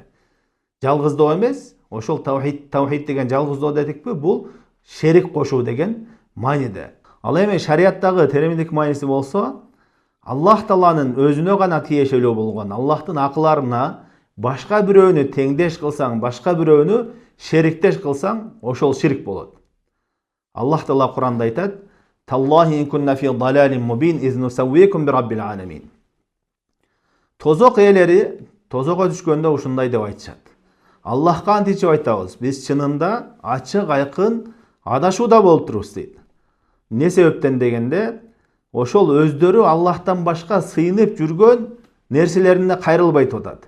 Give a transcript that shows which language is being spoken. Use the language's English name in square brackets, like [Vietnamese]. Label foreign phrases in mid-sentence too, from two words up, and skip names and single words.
[Kyrgyz] Жалгыздоо эмес, ошол таухид деген жалгыздоо дедикпи, бул шерик кошуу деген мааниде. Ал эми шариаттагы терминдик мааниси болсо, Аллах Тааланын өзүнө гана тиешелүү болгон, Аллахтын акыларына башка бирөөнү теңдеш кылсаң, башка бирөөнү шериктеш кылсаң, ошол ширк болот. Аллах Таала Куранда айтат: [Arabic] "تالله إن كنا في ضلال مبين إذ نسويكم برب العالمين." [Kyrgyz] Тозок ээлери тозого түшкөндө ушундай деп айтышат. Аллахка античип айтабыз, биз чынында ачык айкын адашууда болуп турубуз дейт. Не себептен дегенде, ошол өздөрү Аллахтан башка сыйынып жүргөн нерселерине кайрылбайт атат.